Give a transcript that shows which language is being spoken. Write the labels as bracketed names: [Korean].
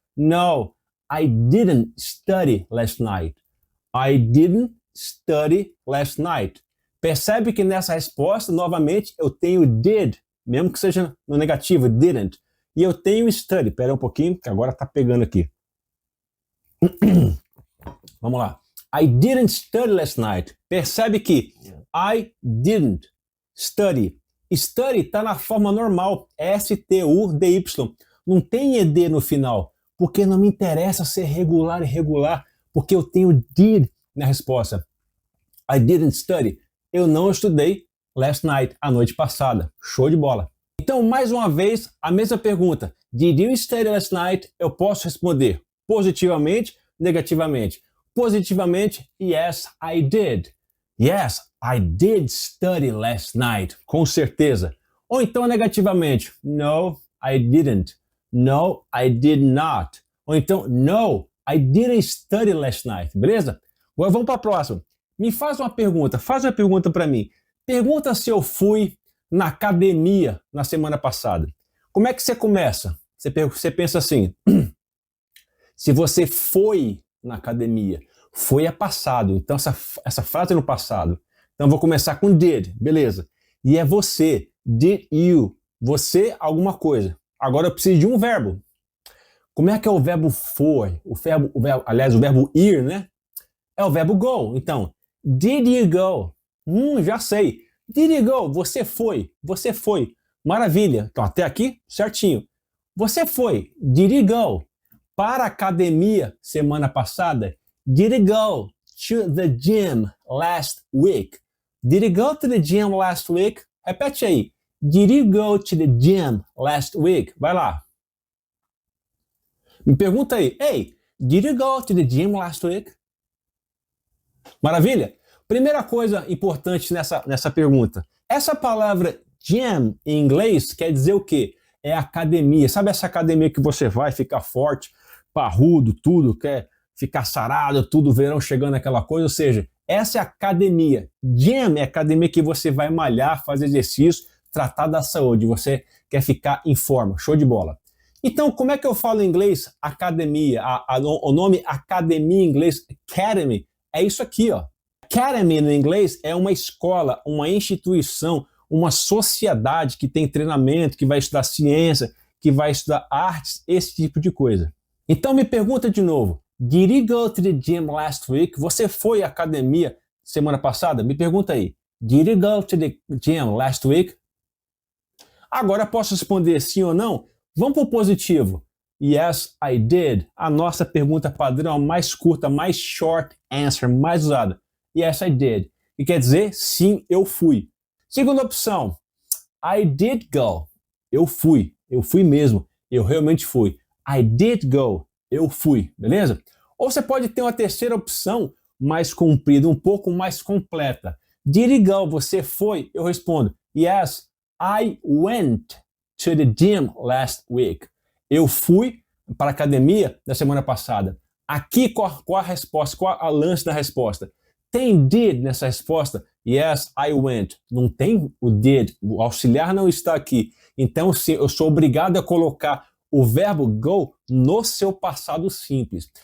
[English] No, I didn't study last night. I didn't study last night. [Portuguese] Percebe que nessa resposta, novamente, eu tenho did, mesmo que seja no negativo, didn't. E eu tenho study. Espera um pouquinho, que agora está pegando aqui. Vamos lá. [English] I didn't study last night. [Portuguese] Percebe que [English] I didn't study. [Portuguese] Study está na forma normal, S-T-U-D-Y. Não tem ED no final, porque não me interessa ser regular e irregular, porque eu tenho did na resposta. [English] I didn't study. [Portuguese] Eu não estudei last night, a noite passada. Show de bola. Então, mais uma vez, a mesma pergunta. [English] Did you study last night? [Portuguese] Eu posso responder positivamente, negativamente. Positivamente, [English] yes, I did. Yes, I did study last night. [Portuguese] Com certeza. Ou então negativamente. [English] No, I didn't. No, I did not. [Portuguese] Ou então, [English] no, I didn't study last night. [Portuguese] Beleza? Agora vamos para a próxima. Me faz uma pergunta para mim. Pergunta se eu fui na academia na semana passada. Como é que você começa? Você pensa assim, se você foi na academia, foi é passado, então essa frase é no passado. Então eu vou começar com did, beleza. E é você, did you, você alguma coisa. Agora eu preciso de um verbo. Como é que é o verbo foi? Aliás, o verbo ir, né? É o verbo go. Então, [English] did you go? [Portuguese] Já sei. [English] Did you go? [Portuguese] Você foi. Maravilha. Então, até aqui, certinho. Você foi, [English] did you go, [Portuguese] para a academia semana passada? [English] Did you go to the gym last week? Did you go to the gym last week? Repete aí. Did you go to the gym last week? Vai lá. [Portuguese] Me pergunta aí. [English] Hey, did you go to the gym last week? [Portuguese] Maravilha? Primeira coisa importante nessa pergunta. Essa palavra gym em inglês quer dizer o quê? É academia. Sabe essa academia que você vai ficar forte, parrudo, tudo, quer ficar sarado, tudo, verão chegando, aquela coisa? Ou seja, essa é a academia. Gym é a academia que você vai malhar, fazer exercício, tratar da saúde. Você quer ficar em forma. Show de bola. Então, como é que eu falo em inglês academia? O nome academia em inglês, academy, é isso aqui, ó. Academy no inglês é uma escola, uma instituição, uma sociedade que tem treinamento, que vai estudar ciência, que vai estudar artes, esse tipo de coisa. Então me pergunta de novo, [English] did you go to the gym last week? [Portuguese] Você foi à academia semana passada? Me pergunta aí, [English] did you go to the gym last week? [Portuguese] Agora posso responder sim ou não? Vamos para o positivo. [English] Yes, I did. [Portuguese] A nossa pergunta padrão, mais curta, mais short answer, mais usada. [English] Yes, I did. [Portuguese] E quer dizer, sim, eu fui. Segunda opção, [English] I did go. [Portuguese] Eu fui mesmo. Eu realmente fui. [English] I did go. [Portuguese] Eu fui, beleza? Ou você pode ter uma terceira opção, mais comprida, um pouco mais completa. [English] Did you go? [Portuguese] Você foi? Eu respondo, [English] yes, I went to the gym last week. [Portuguese] Eu fui para a academia na semana passada. Aqui, qual a resposta? Qual a lance da resposta? Tem did nessa resposta? [English] Yes, I went. [Portuguese] Não tem o did. O auxiliar não está aqui. Então, eu sou obrigado a colocar o verbo go no seu passado simples.